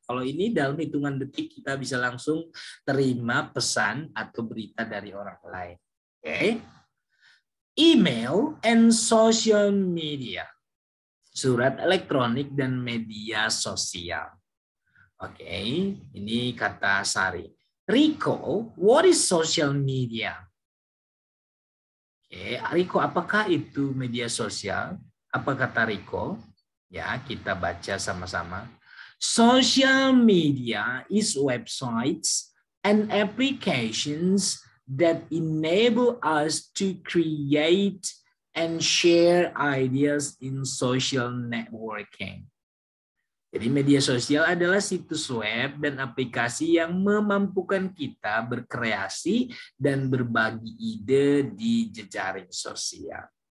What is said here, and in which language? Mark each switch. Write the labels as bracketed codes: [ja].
[id] Kalau ini dalam hitungan detik kita bisa langsung terima pesan atau berita dari orang lain. Oke. [en] Email and social media. [id] Surat elektronik dan media sosial. Oke, ini kata Sari. Rico, [en] what is social media? [id] Oke, Rico, apakah itu media sosial? Apa kata Rico? Ya, kita baca sama-sama. [en] Social media is websites and applications that enable us to create and share ideas in social networking. [id] Jadi media sosial adalah situs web dan aplikasi yang memampukan kita berkreasi dan berbagi ide di jejaring sosial.